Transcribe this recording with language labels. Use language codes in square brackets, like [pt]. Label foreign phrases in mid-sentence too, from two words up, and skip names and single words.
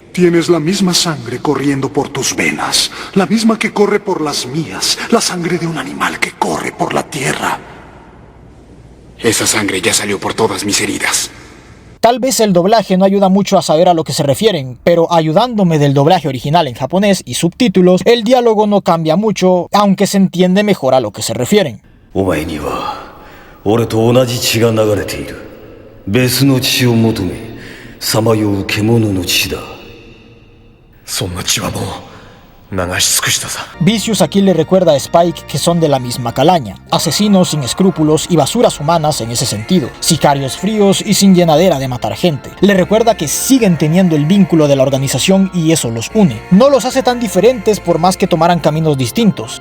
[es] Tienes la misma sangre corriendo por tus venas, la misma que corre por las mías, la sangre de un animal que corre por la tierra. Esa sangre ya salió por todas mis heridas. Tal vez el doblaje no ayuda mucho a saber a lo que se refieren, pero ayudándome del doblaje original en japonés y subtítulos, el diálogo no cambia mucho, aunque se entiende mejor a lo que se refieren. [ja] お前には俺と同じ血が流れている。別の血を求めさまよう獣の血だ。そんな血はもう流し尽くしたさ。 [es] Vicious aquí le recuerda a Spike que son de la misma calaña, asesinos sin escrúpulos y basuras humanas en ese sentido, sicarios fríos y sin llenadera de matar gente. Le recuerda que siguen teniendo el vínculo de la organización y eso los une. No los hace tan diferentes por más que tomaran caminos distintos.